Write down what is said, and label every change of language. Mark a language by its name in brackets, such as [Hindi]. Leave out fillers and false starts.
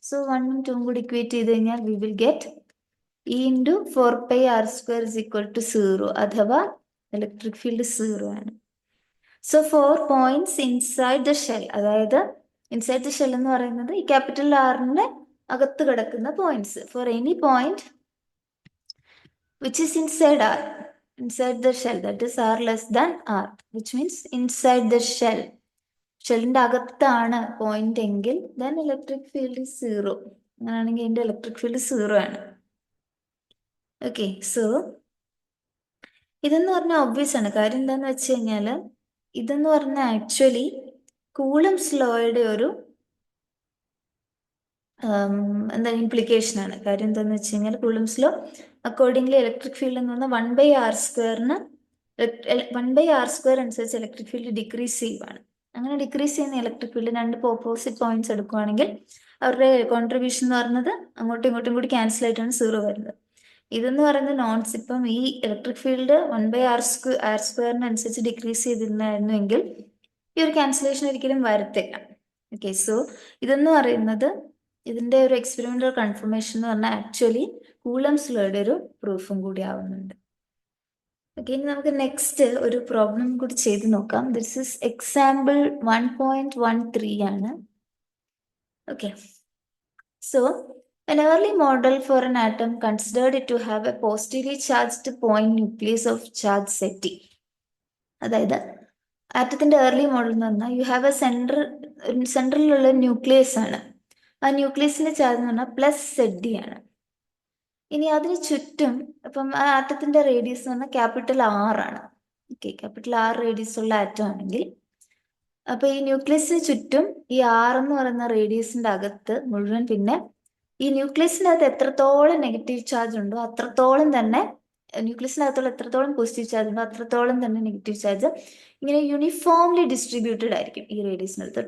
[Malayalam] So 1 ഉം 2 ഉം കൂടി ഇക്വേറ്റ് ചെയ്ത് കഴിഞ്ഞാൽ [English] we will get E into 4πr² is equal to 0, [Malayalam] അഥവാ ഇലക്ട്രിക് ഫീൽഡ് 0 ആണ്. [English] so 4 points inside the shell, [Malayalam] അതായത് ഇൻസൈഡ് ദ ഷെൽ എന്ന് പറയുന്നത് ഈ ക്യാപിറ്റൽ ആറിന്റെ അകത്ത് കിടക്കുന്ന points. [English] for any point which is inside r, inside the shell, that is r less than r, which means inside the shell, [Malayalam] ഷെല്ലിന്റെ അകത്താണ് point എങ്കിൽ [English] then electric field is 0. [Malayalam] അങ്ങനെയാണെങ്കിൽ അതിന്റെ ഇലക്ട്രിക് ഫീൽഡ് 0 ആണ്. ഓക്കെ, സോ ഇതെന്ന് പറഞ്ഞാൽ obvious ആണ്. കാര്യം എന്താന്ന് വെച്ച് കഴിഞ്ഞാല് ഇതെന്ന് പറഞ്ഞാൽ ആക്ച്വലി കൂളംസ് ലോയുടെ ഒരു എന്താ ഇംപ്ലിക്കേഷൻ ആണ്. കാര്യം എന്താന്ന് വെച്ച് കഴിഞ്ഞാൽ Coulomb's law accordingly electric field എന്ന് പറഞ്ഞാൽ 1/r²ന് 1/r² അനുസരിച്ച് ഇലക്ട്രിക് ഫീൽഡ് ഡിക്രീസ് ചെയ്യുവാണ്. അങ്ങനെ ഡിക്രീസ് ചെയ്യുന്ന ഇലക്ട്രിക് ഫീൽഡ് രണ്ട് ഓപ്പോസിറ്റ് പോയിന്റ്സ് എടുക്കുവാണെങ്കിൽ അവരുടെ കോൺട്രിബ്യൂഷൻ എന്ന് പറയുന്നത് അങ്ങോട്ടും ഇങ്ങോട്ടും കൂടി ക്യാൻസൽ ആയിട്ടാണ് 0 വരുന്നത്. ഇതെന്ന് പറയുന്നത് നോൺസ്, ഇപ്പം ഈ ഇലക്ട്രിക് ഫീൽഡ് 1/r² അനുസരിച്ച് ഡിക്രീസ് ചെയ്തിരുന്നായിരുന്നുവെങ്കിൽ ഈ ഒരു ക്യാൻസലേഷൻ ഒരിക്കലും വരത്തില്ല. ഓക്കെ, സോ ഇതെന്ന് പറയുന്നത് ഇതിന്റെ ഒരു എക്സ്പെരിമെന്റൽ കൺഫർമേഷൻ എന്ന് പറഞ്ഞാൽ ആക്ച്വലി കൂളംസ് ലോയുടെ ഒരു പ്രൂഫും കൂടി ആവുന്നുണ്ട്. ഓക്കെ, ഇനി നമുക്ക് നെക്സ്റ്റ് ഒരു പ്രോബ്ലം കൂടി ചെയ്ത് നോക്കാം. [English] This is example 1.13 ആണ്. Okay, so an early model for an atom considered it to have a positively charged point nucleus of charge set T. [Malayalam] അതായത് ആറ്റത്തിന്റെ ഏർലി മോഡൽ എന്ന് പറഞ്ഞാൽ [English] you have a [Malayalam] സെൻട്രലിലുള്ള ന്യൂക്ലിയസ് ആണ്. ആ ന്യൂക്ലിയസിന്റെ charge എന്ന് പറഞ്ഞാൽ +ZD ആണ്. ഇനി അതിന് ചുറ്റും ഇപ്പം ആ ആറ്റത്തിന്റെ റേഡിയസ് എന്ന് പറഞ്ഞാൽ ക്യാപിറ്റൽ R ആണ്. ഓക്കെ, ക്യാപിറ്റൽ R റേഡിയസ് ഉള്ള ആറ്റം ആണെങ്കിൽ അപ്പൊ ഈ ന്യൂക്ലിയസിന് ചുറ്റും ഈ R എന്ന് പറയുന്ന റേഡിയസിന്റെ അകത്ത് മുഴുവൻ പിന്നെ ഈ ന്യൂക്ലിയസിനകത്ത് എത്രത്തോളം നെഗറ്റീവ് ചാർജ് ഉണ്ടോ അത്രത്തോളം തന്നെ ന്യൂക്ലിയസിനകത്തുള്ള എത്രത്തോളം പോസിറ്റീവ് ചാർജ് ഉണ്ടോ അത്രത്തോളം തന്നെ നെഗറ്റീവ് ചാർജ് ഇങ്ങനെ യൂണിഫോംലി ഡിസ്ട്രിബ്യൂട്ടഡ് ആയിരിക്കും ഈ റേഡിയസിനകത്ത്.